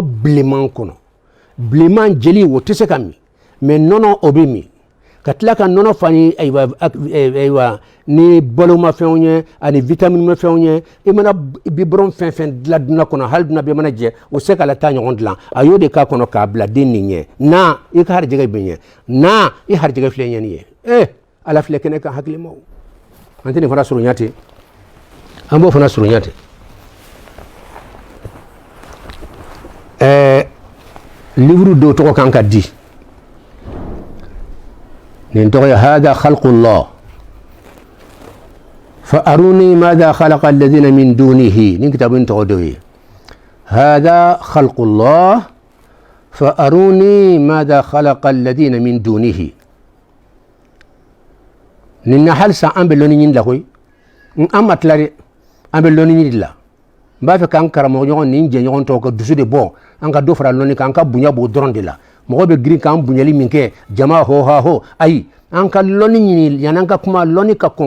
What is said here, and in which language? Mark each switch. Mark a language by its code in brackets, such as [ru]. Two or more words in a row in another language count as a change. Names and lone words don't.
[bm] bilenman kɔnɔ bilenman jeli o tɛ se ka min mɛ nɔnɔ o bɛ min ka tila ka nɔnɔ fani ayiwa ni balomafɛnw ye ani vitaminmafɛnw ye i mana biberon fɛn fɛn dilan dunan kɔnɔ hali dunan bɛɛ mana jɛ o se k'ala taa ɲɔgɔn dilan a y'o de k'a kɔnɔ k'a bila den nin ɲɛ na i ka harijɛgɛ bɛ ɲɛ na i harijɛgɛ filɛ ɲɛ nin ye ala filɛ kɛnɛ kan hakilimaw an tɛ nin fana surunya ten an b'o fana surunya ten livre dɔw tɔgɔ kan ka di nin tɔgɔ ye [ar] هذا خلق الله فأروني ماذا خلق الذين من دونه [bm] nin kitabun tɔgɔ dɔ ye [ar] هذا خلق الله فأروني ماذا خلق الذين من دونه [bm] nin na halisa an bɛ lɔnni ɲini la koyi an ma tila dɛ an bɛ lɔnni ɲini de la n b'a fɛ k'an karamɔgɔ ɲɔgɔn nin jɛɲɔgɔn tɔw ka dusu de bɔ an ka dɔ fara lɔnni kan an ka bonya b'o dɔrɔn de la mɔgɔ bɛ girin k'an bonyali min kɛ jama ho ha ho ayi an ka lɔnni ɲini yan'an ka kuma lɔnni ka kɔn